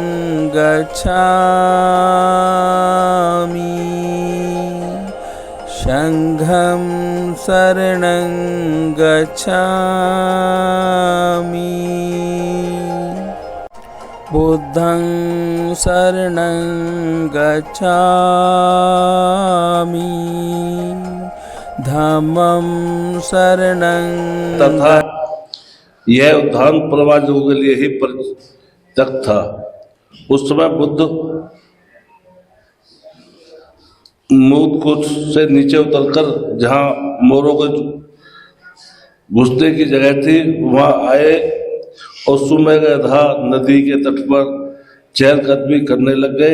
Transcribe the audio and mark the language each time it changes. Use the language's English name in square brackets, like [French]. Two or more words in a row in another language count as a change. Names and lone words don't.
[Pali] गच्छामि संघं शरणं गच्छामि बुद्धं शरणं गच्छामि धम्मं शरणं [Hindi] तथा यह उद्धान प्रवासियों के लिए ही परित्यक्त था। उस समय बुद्ध मूत से नीचे उतरकर जहाँ मोरों के घुसने की जगह थी वहाँ आए और सुमेधा नदी के तट पर चहलकदमी करने लग गए।